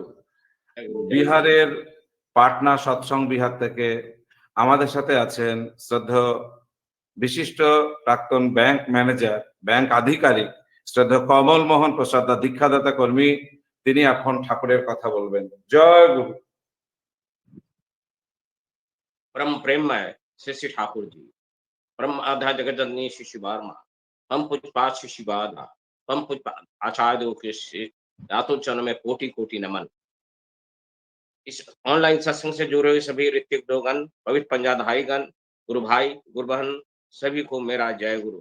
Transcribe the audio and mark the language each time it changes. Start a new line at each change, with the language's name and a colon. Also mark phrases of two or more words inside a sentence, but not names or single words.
Bangla: বিহারের পাটনা সৎসং বিহার থেকে আমাদের সাথে আছেন শ্রদ্ধেয় বিশিষ্ট প্রাক্তন ব্যাংক ম্যানেজার, ব্যাংক আধিকারিক শ্রদ্ধেয় কমল মোহন প্রসাদ দা, দীক্ষাদাতা কর্মী। তিনি এখন ঠাকুরের কথা বলবেন। জয় গুরু।
Hindi: परम प्रेममय श्री श्री ठाकुर जी, परम आध्या जगत जननी श्री श्री वर्मा, हम पूज्यपाद श्री श्री बादा, हम पूज्य आचार्य देव के श्री रातों चरण में कोटि कोटि नमन। इस ऑनलाइन सत्संग से जुड़े हुए सभी ऋतिक लोगन, पवित्र पंजाधाईगण, गुरु भाई गुरु बहन, सभी को मेरा जय गुरु।